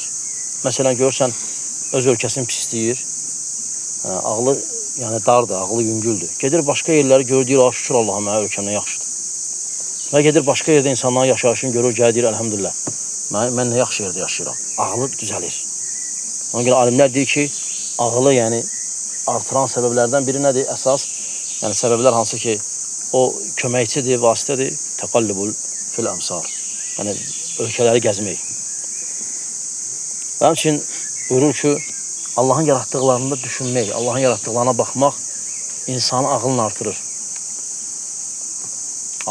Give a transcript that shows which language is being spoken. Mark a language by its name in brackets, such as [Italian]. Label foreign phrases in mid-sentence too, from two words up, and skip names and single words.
[Azerbaijani] Mesela görsən öz ölkəsini pisləyir, ağlı yani dardır, ağlı yüngüldür. Gedir [Turkish] başka yerleri [Azerbaijani] görür, deyir, şükür Allah'a mənə ölkəmdən yaxşıdır. Və gedir [Turkish] başka yerde [Azerbaijani] insanların yaşayışını görür, gəlir, deyir, elhamdülillah, mən nə yaxşı yerde yaşayıram. Ağlı düzəlir. Ona göre alimler deyir ki, ağlı yani artıran [Turkish] sebeplerden biri nedir? [Azerbaijani] Əsas, yani sebepler hansı ki, o köməkçidir, vasitədir, [Arabic] التقلب في الأمصار. [Azerbaijani] Yani ölkələri gəzmək. [Turkish] Benim için [Azerbaijani] buyurur ki, Allah'ın yarattıklarında düşünmək, Allah'ın yarattıklarına baxmaq insanın ağlını artırır.